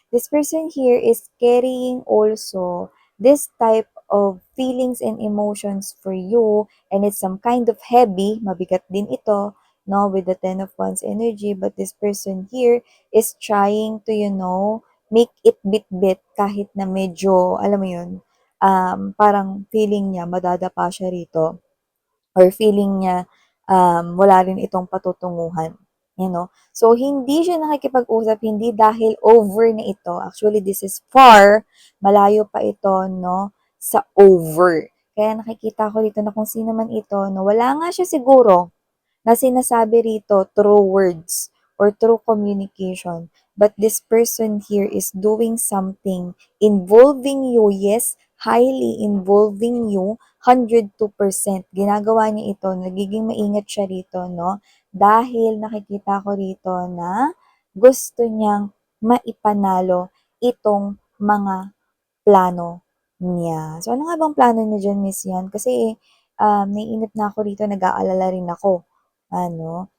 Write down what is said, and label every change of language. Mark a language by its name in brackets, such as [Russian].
[English] This person here is carrying also this type of feelings and emotions for you, and it's some kind of heavy, [Filipino] mabigat din ito, no, [English] with the Ten of Wands energy, but this person here is trying to, you know, make it [Filipino] bit-bit kahit na medyo, alam mo yun, parang feeling niya madadapa siya rito or feeling niya wala rin itong patutunguhan. [English] You know? [Filipino] So, hindi siya nakikipag-usap, hindi dahil over na ito. [English] Actually, this is far, [Filipino] malayo pa ito, no, sa over. Kaya nakikita ko dito na kung sino man ito, no, wala nga siya siguro na sinasabi rito [English] through words or through communication. But this person here is doing something involving you, yes, highly involving you, 102%. [Filipino] Ginagawa niya ito, nagiging maingat siya rito, no? Dahil nakikita ko rito na gusto niyang maipanalo itong mga plano niya. So, ano nga bang plano niya dyan, Miss Yan? Kasi, naiinip na ako rito, nag-aalala rin ako. Ano?